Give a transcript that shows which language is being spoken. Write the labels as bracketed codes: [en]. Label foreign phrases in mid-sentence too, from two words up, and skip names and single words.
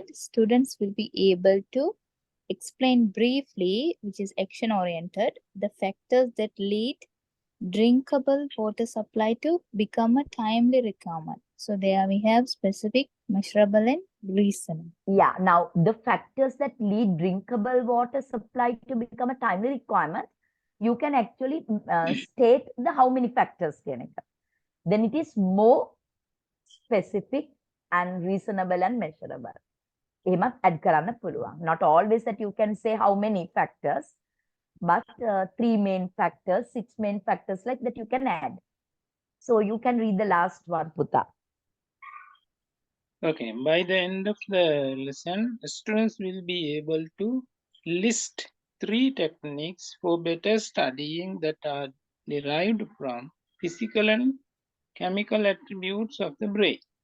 [en] Students will be able to explain briefly, which is action oriented, the factors that lead drinkable water supply to become a timely requirement. So there we have specific, measurable and reasonable. Yeah, now the factors that lead drinkable water supply to become a timely requirement, you can actually state the how many factors [si] කියන එක. [en] Then it is more specific and reasonable and measurable. [si] එහෙමත් add කරන්න පුළුවන්. [en] Not always that you can say how many factors, but 3 main factors, 6 main factors like that you can add. So you can read the last one, Putta. Okay, by the end of the lesson, students will be able to list 3 techniques for better studying that are derived from physical and chemical attributes of the brain.